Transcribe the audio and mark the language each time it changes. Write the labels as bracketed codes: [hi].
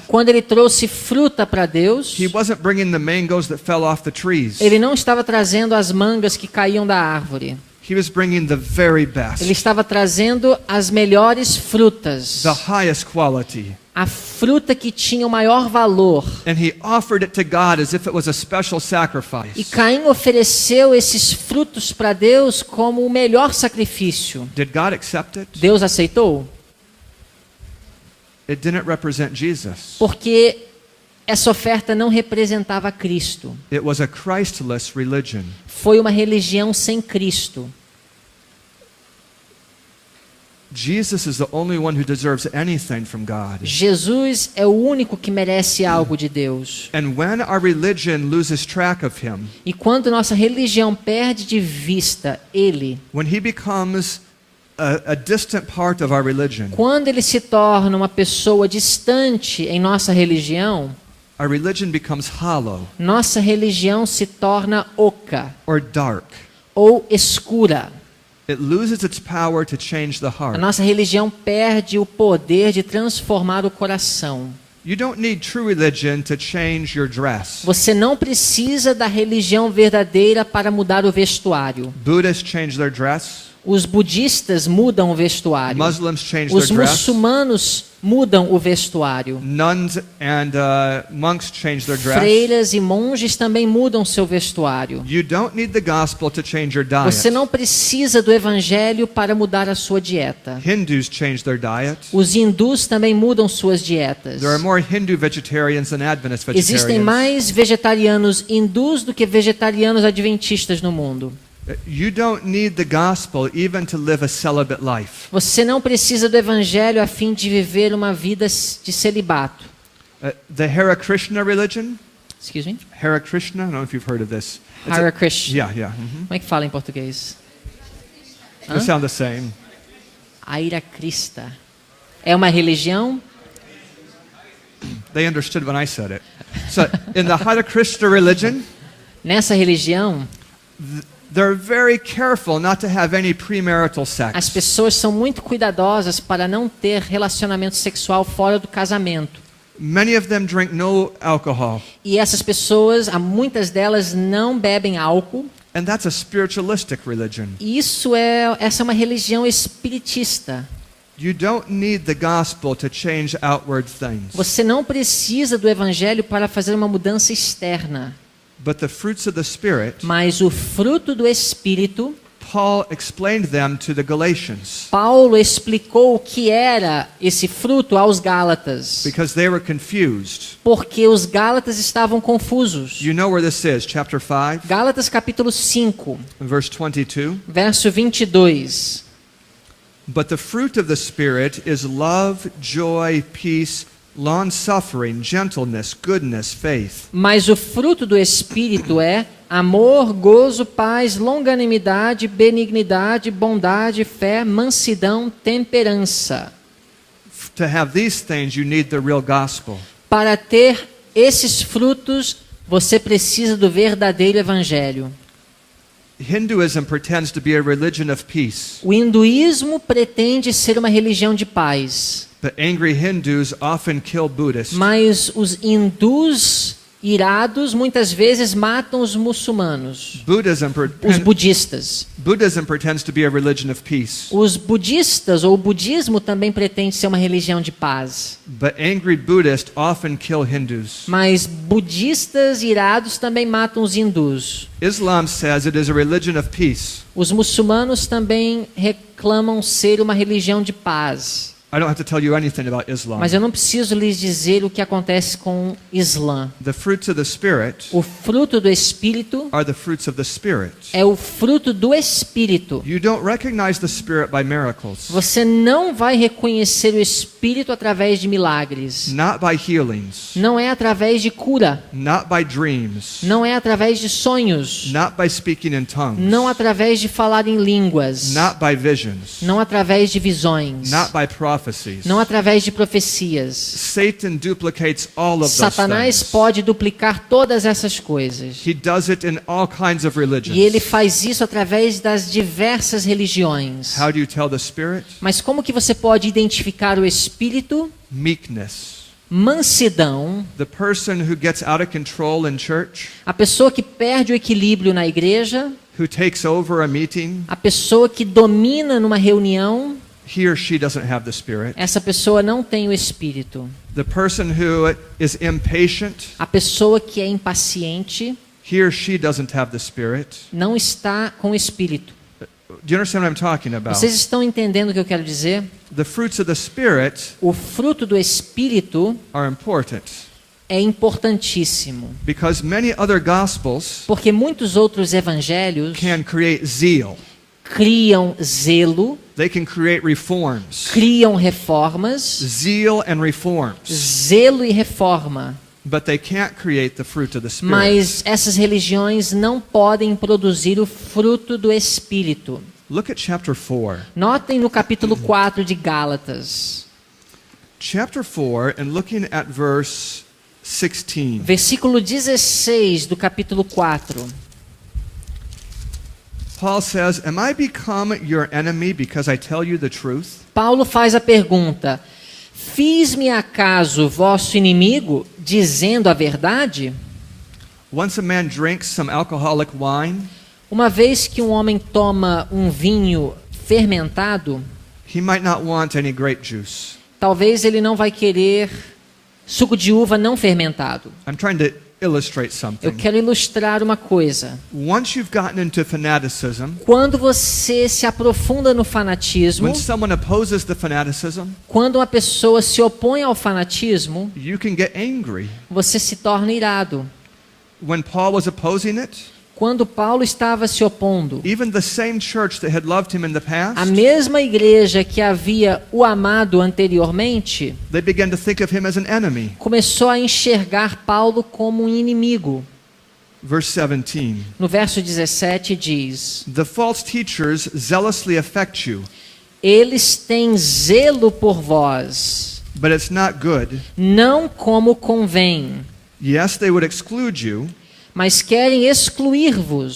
[pt] Quando ele trouxe fruta para Deus, [en] he wasn't bringing the mangoes that fell off the trees. [pt] ele não estava trazendo as mangas que caíam da árvore. [en] He was bringing the very best, [pt] Ele estava trazendo as melhores frutas. [en] the highest quality. [pt] A fruta que tinha o maior valor. [en] And he offered it to God as if it was a special [pt] E [en] sacrifice. [pt] Caim ofereceu esses frutos para Deus como o melhor sacrifício. [en] Did God accept it? [pt] Deus aceitou? [en] It didn't represent Jesus. [pt] Porque essa oferta não representava Cristo. [en] It was a Christless religion. [pt] Foi uma religião sem Cristo. [en] Jesus is the only one who deserves anything from God. [pt] Jesus é o único que merece algo de Deus. [en] And when our religion loses track of him, [pt] E quando nossa religião perde de vista Ele, [en] when he becomes a distant part of our religion, [pt] quando Ele se torna uma pessoa distante em nossa religião, [en] our religion becomes hollow [pt] nossa religião se torna oca [en] or dark. [pt] ou escura. [en] It loses its power to change the [pt] A [en] heart. [pt] nossa religião perde o poder de transformar o coração. [en] You don't need true religion to change your dress. [pt] Você não precisa da religião verdadeira para mudar o vestuário. [en] Buddhists change their dress. [pt] Os budistas mudam o vestuário. [en] Muslims change [pt] Os [en] their dress. [pt] muçulmanos mudam o vestuário. [en] Nuns and monks change their dress. [pt] Freiras e monges também mudam seu vestuário. [en] You don't need the gospel to change your diet. [pt] Você não precisa do evangelho para mudar a sua dieta. [en] Hindus change their diet. [pt] Os hindus também mudam suas dietas. [en] There are more Hindu vegetarians than Adventist [pt] Existem [en] vegetarians. [pt] mais vegetarianos hindus do que vegetarianos adventistas no mundo. [en] You don't need the gospel even to live a celibate life. [pt] Você não precisa do evangelho a fim de viver uma vida de celibato. [en] The Hare Krishna religion, Excuse me? Hare Krishna, I don't know if you've heard of this. It's Hare Krishna. yeah. [pt] Como é que fala em português? [en] They sound the same. [pt] Aira Krista. É uma religião? [en] They understood when I said it. So in the Hare Krishna religion, [pt] Nessa religião, [en] they're very careful not to have any premarital [pt] as [en] sex. [pt] pessoas são muito cuidadosas para não ter relacionamento sexual fora do casamento. [en] Many of them drink no alcohol, [pt] E essas pessoas, muitas delas não bebem álcool. [en] and that's a spiritualistic religion. [pt] E essa é uma religião espiritista. [en] You don't need the gospel to change outward things. [pt] Você não precisa do evangelho para fazer uma mudança externa. [en] But the fruits of the Spirit, [pt] Mas o fruto do Espírito, [en] Paul explained them to the Galatians [pt] Paulo explicou o que era esse fruto aos Gálatas. [en] because they were confused. [pt] Porque os Gálatas estavam confusos. [en] You know where this is, chapter 5, [pt] Gálatas capítulo 5, [en] verse 22. [pt] verso 22. [en] But the fruit of the Spirit is love, joy, peace, long-suffering, gentleness, goodness, faith. [pt] Mas o fruto do Espírito é amor, gozo, paz, longanimidade, benignidade, bondade, fé, mansidão, temperança. [en] To have these things, you need the real gospel. [pt] Para ter esses frutos, você precisa do verdadeiro evangelho. [en] Hinduism pretends to be a religion of peace, [pt] O hinduísmo pretende ser uma religião de paz, [en] but angry Hindus often kill Buddhists. [pt] mas os hindus irados muitas vezes matam os muçulmanos, os budistas. [en] Buddhism pretends to be a religion of peace, [pt] Os budistas ou o budismo também pretende ser uma religião de paz, [en] but angry Buddhists often kill Hindus. [pt] mas budistas irados também matam os hindus. [en] Islam says it is a religion of peace. [pt] Os muçulmanos também reclamam ser uma religião de paz. [en] I don't have to tell you anything about Islam. [pt] Mas eu não preciso lhes dizer o que acontece com o Islã. [en] The fruits of the Spirit [pt] O fruto do Espírito [en] are the fruits of the Spirit. [pt] é o fruto do Espírito. [en] You don't recognize the Spirit by miracles, [pt] Você não vai reconhecer o Espírito através de milagres. [en] not by healings, [pt] Não é através de cura. [en] not by dreams, [pt] Não é através de sonhos. [en] not by speaking in tongues, [pt] Não através de falar em línguas. [en] not by visions, [pt] Não através de visões. [en] not by prophecy, prophecies. [pt] não através de profecias. [en] Satan duplicates all of those [pt] Satanás [en] things. [pt] pode duplicar todas essas coisas. [en] He does it in all kinds of religions. [pt] E ele faz isso através das diversas religiões. [en] How do you tell the Spirit? [pt] Mas como que você pode identificar o Espírito? [en] Meekness. [pt] Mansidão. [en] The person who gets out of control in church, [pt] A pessoa que perde o equilíbrio na igreja, [en] who takes over a meeting, [pt] a pessoa que domina numa reunião, [en] he or she doesn't have the Spirit. [pt] essa pessoa não tem o Espírito. [en] The person who is impatient, [pt] A pessoa que é impaciente [en] he or she doesn't have the Spirit. [pt] não está com o Espírito. [en] Do you understand what I'm talking about? [pt] Vocês estão entendendo o que eu quero dizer? [en] The fruits of the Spirit [pt] O fruto do Espírito [en] are important [pt] é importantíssimo, [en] because many other gospels [pt] porque muitos outros evangelhos [en] can create zeal. [pt] criam zelo, [en] They can create reforms. [pt] criam reformas, [en] Zeal and reforms. [pt] zelo e reforma. [en] But they can't create the fruit of the Spirit. [pt] Mas essas religiões não podem produzir o fruto do Espírito. [en] Look at chapter 4. [pt] Notem no capítulo 4 de Gálatas, [en] Chapter 4, and looking at verse 16. [pt] versículo 16 do capítulo 4. [en] Paul says, "Am I become your enemy because I tell you the truth? [pt] Paulo faz a pergunta: fiz-me acaso vosso inimigo dizendo a verdade? [en] Once a man drinks some alcoholic wine, [pt] Uma vez que um homem toma um vinho fermentado, [en] he might not want any grape juice." [pt] talvez ele não vai querer suco de uva não fermentado. [en] I'm trying to illustrate [pt] Eu [en] something. [pt] quero ilustrar uma coisa. [en] Once you've gotten into fanaticism, [pt] Quando você se aprofunda no fanatismo, [en] when someone opposes the fanaticism, [pt] quando uma pessoa se opõe ao fanatismo, [en] you can get angry. [pt] você se torna irado. [en] When Paul was opposing it, [pt] Quando Paulo estava se opondo, [en] even the same church that had loved him in the [pt] a [en] past, [pt] mesma igreja que havia o amado anteriormente, [en] they began to think of him as an enemy. [pt] começou a enxergar Paulo como um inimigo. [en] Verse 17. [pt] No verso 17 diz: [en] The false teachers zealously affect you, [pt] eles têm zelo por vós, [en] but it's not good. [pt] não como convém, [en] Yes, they would exclude you, [pt] mas querem excluir-vos,